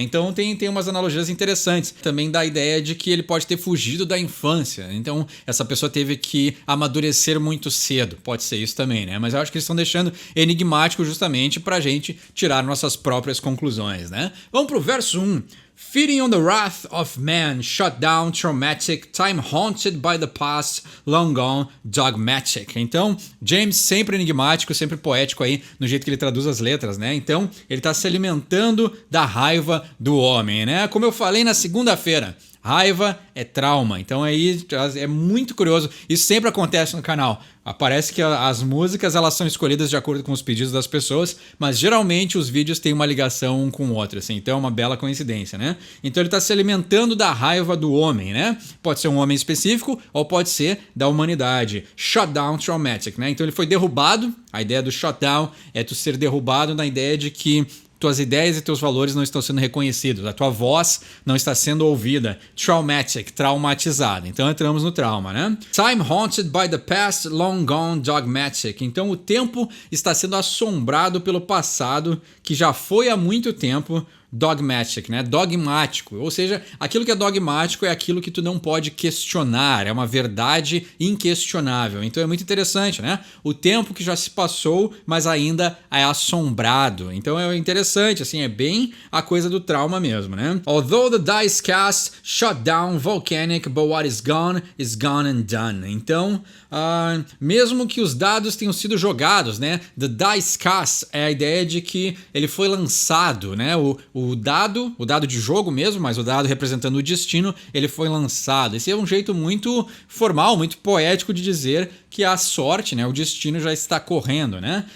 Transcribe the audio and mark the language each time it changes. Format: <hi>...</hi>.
<pt>Então tem umas analogias interessantes. Também dá a ideia de que ele pode ter fugido da infância. Então essa pessoa teve que amadurecer muito cedo. Pode ser isso também, né? Mas eu acho que eles estão deixando enigmático justamente pra gente tirar nossas próprias conclusões, né? Vamos pro verso 1.</pt> <en>Feeding on the wrath of man, shut down, traumatic, time haunted by the past, long gone, dogmatic.</en> <pt>Então, James sempre enigmático, sempre poético aí no jeito que ele traduz as letras, né? Então, ele está se alimentando da raiva do homem, né? Como eu falei na segunda-feira, raiva é trauma. Então aí é muito curioso. Isso sempre acontece no canal. Parece que as músicas elas são escolhidas de acordo com os pedidos das pessoas, mas geralmente os vídeos têm uma ligação um com o outro, assim. Então é uma bela coincidência, né? Então ele está se alimentando da raiva do homem, né? Pode ser um homem específico ou pode ser da humanidade.</pt> <en>Shutdown traumatic,</en> <pt>né? Então ele foi derrubado. A ideia do shutdown é tu ser derrubado na ideia de que tuas ideias e teus valores não estão sendo reconhecidos, a tua voz não está sendo ouvida. Traumatic, traumatizado. Então entramos no trauma, né?</pt> <en>Time haunted by the past, long gone, dogmatic.</en> <pt>Então o tempo está sendo assombrado pelo passado que já foi há muito tempo. Dogmatic, né? Dogmático. Ou seja, aquilo que é dogmático é aquilo que tu não pode questionar, é uma verdade inquestionável. Então é muito interessante, né? O tempo que já se passou, mas ainda é assombrado. Então é interessante, assim, é bem a coisa do trauma mesmo, né?</pt> <en>Although the dice cast, shut down, volcanic, but what is gone and done.</en> <pt>Então, mesmo que os dados tenham sido jogados, né?</pt> <en>The dice cast</en> <pt>é a ideia de que ele foi lançado, né? O dado de jogo mesmo, mas o dado representando o destino, ele foi lançado. Esse é um jeito muito formal, muito poético de dizer que a sorte, né, o destino já está correndo, né?</pt>